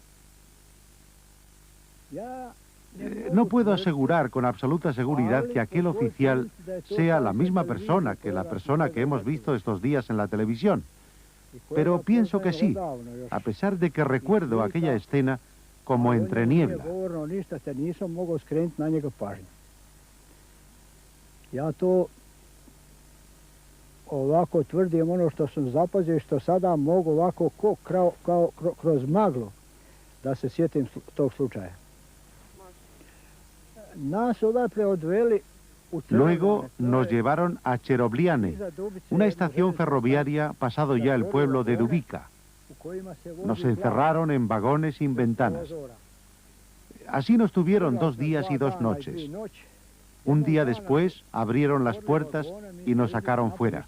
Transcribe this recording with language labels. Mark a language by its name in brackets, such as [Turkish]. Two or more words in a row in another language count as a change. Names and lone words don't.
[Spanish] No puedo asegurar con absoluta seguridad que aquel oficial sea la misma persona que la persona que hemos visto estos días en la televisión, pero pienso que sí, a pesar de que recuerdo aquella escena como entre niebla. [Serbian] Ovako tvrdim ono što sam zapazio i što sada mogu ovako kao kroz maglu da se sjetim tog slučaja. Nas odatle odveli u [Spanish] Luego nos llevaron a Cherobliane, una estación ferroviaria pasado ya el pueblo de Dubica. Nos encerraron en vagones sin ventanas. Así nos tuvieron 2 días y 2 noches. Un día después abrieron las puertas y nos sacaron fuera.